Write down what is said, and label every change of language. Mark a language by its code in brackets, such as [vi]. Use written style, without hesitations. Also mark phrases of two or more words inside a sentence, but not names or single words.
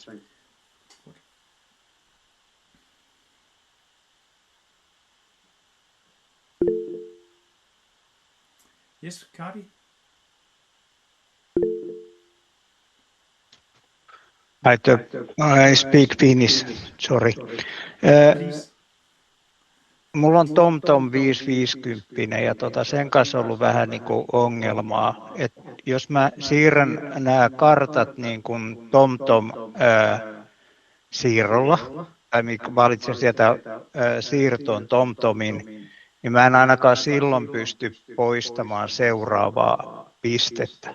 [en] Good. Yes, Kari? I speak Finnish, sorry. Please. [fi] Mulla on TomTom 550 ja sen kanssa on ollut vähän niin kuin ongelmaa. Et jos mä siirrän nämä kartat niin kuin TomTom siirrolla, tai valitsen sieltä siirtoon TomTomin, niin mä en ainakaan silloin pysty poistamaan seuraavaa pistettä.